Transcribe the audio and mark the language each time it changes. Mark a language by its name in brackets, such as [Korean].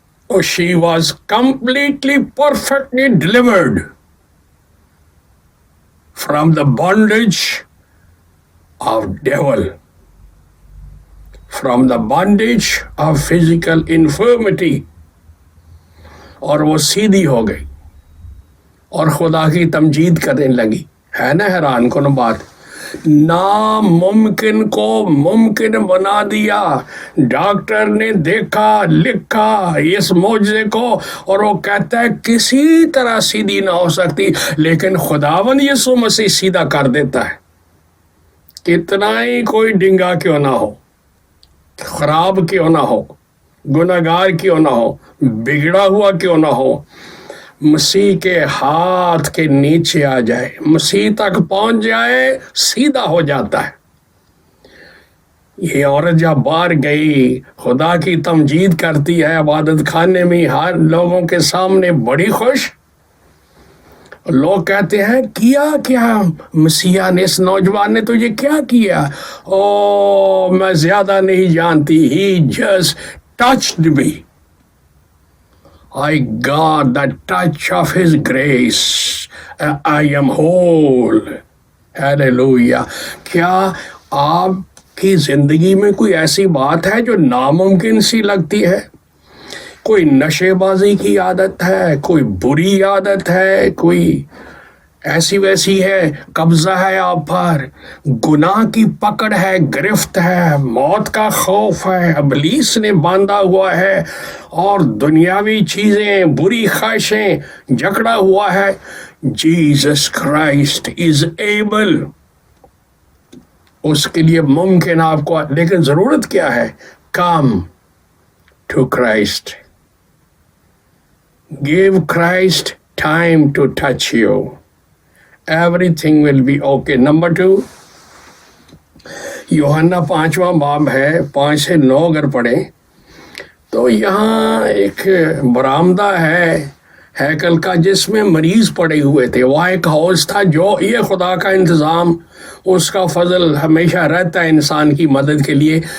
[English] Oh, she was completely, perfectly delivered from the bondage of devil, from the bondage of physical infirmity. [Urdu] اور وہ سیدھی ہو گئی اور خدا کی تمجید کرنے لگی. ہے نا حیران کن بات؟ ناممکن کو ممکن بنا دیا. ڈاکٹر نے دیکھا، لکھا اس معجزے کو، اور وہ کہتا ہے کسی طرح سیدھی نہ ہو سکتی، لیکن خداوند یسوع مسیح سیدھا کر دیتا ہے. کتنا ہی کوئی ڈنگا کیوں نہ ہو، خراب کیوں نہ ہو، گناہگار کیوں نہ ہو، بگڑا ہوا کیوں نہ ہو، مسیح کے ہاتھ کے نیچے آ جائے، مسیح تک پہنچ جائے، سیدھا ہو جاتا ہے. یہ عورت جب باہر گئی خدا کی تمجید کرتی ہے عبادت خانے میں ہر لوگوں کے سامنے بڑی خوش. لوگ کہتے ہیں کیا مسیح نے، اس نوجوان نے تجھے کیا کیا؟ او میں زیادہ نہیں جانتی. [English] He just touched me. I got the touch of his grace. I am whole. Hallelujah. [Urdu] کیا آپ کی زندگی میں کوئی ایسی بات ہے جو ناممکن سی لگتی ہے؟ کوئی نشے بازی کی عادت ہے، کوئی بری عادت ہے، کوئی ایسی ویسی ہے، قبضہ ہے آپ پر، گناہ کی پکڑ ہے، گرفت ہے، موت کا خوف ہے، ابلیس نے باندھا ہوا ہے، اور دنیاوی چیزیں، بری خواہشیں جکڑا ہوا ہے. [English] Jesus Christ is able. [Urdu] اس کے لیے ممکن آپ کو، لیکن ضرورت کیا ہے؟ [English] Come to Christ. Give Christ time to touch you. Everything will be okay. Number 2, [Urdu] یوحنا 5واں باب ہے، 5 سے 9 اگر پڑھیں تو یہاں ایک برآمدہ ہے ہیکل کا جس میں مریض پڑے ہوئے تھے. وہاں ایک حوض تھا، جو یہ خدا کا انتظام، اس کا فضل ہمیشہ رہتا ہے انسان کی مدد کے لیے.